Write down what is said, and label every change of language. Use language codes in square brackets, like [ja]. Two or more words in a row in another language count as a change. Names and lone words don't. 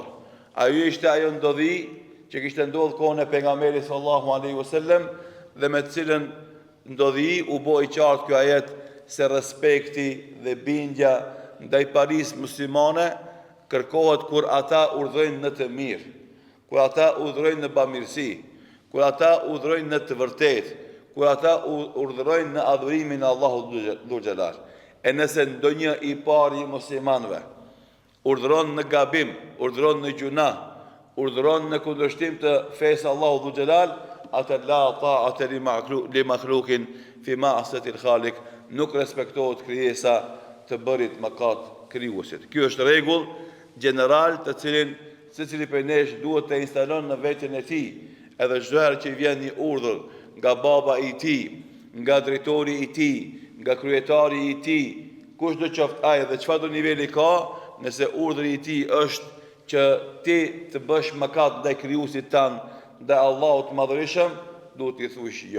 [sq] Ajo ishte ajo ndodhi që kishte ndodhur kohën e pejgamberit [ar] صلى الله عليه وسلم [sq] dhe me cilën ndodhi u bë i qartë kjo ajet se respekti dhe bindja ndaj parisë muslimane kërkohet kur ata urdhërojnë në të mirë, kur ata urdhërojnë në bamirësi, kur ata udhërojnë në të vërtetë, kur ata urdhërojnë në adhurimin e Allahut [ar] ذو الجلال. [sq] E nëse ndonjë i pari i muslimanëve urdhëron në gabim, urdhëron në gjuna, urdhëron në kundërshtim të fesë Allahut [ar] ذو الجلال, [sq] atë [ar] لا طاعة لمخلوق في معصية الخالق, [sq] nuk respektohet krijesa të bërit mëkat krijuesit. Ky është rregull general të cilin secili prej nesh duhet të instalon në veten e tij. Edhe çdo herë që vjen një urdhër nga baba i tij, nga drejtori i tij, nga kryetari i tij, kushdo qoftë ai dhe çfarëdo niveli ka, nëse urdhri i tij është që ti të bësh mëkat ndaj krijuesit tan, ndaj Allahut Madhërisëm, duhet t'i thuash jo.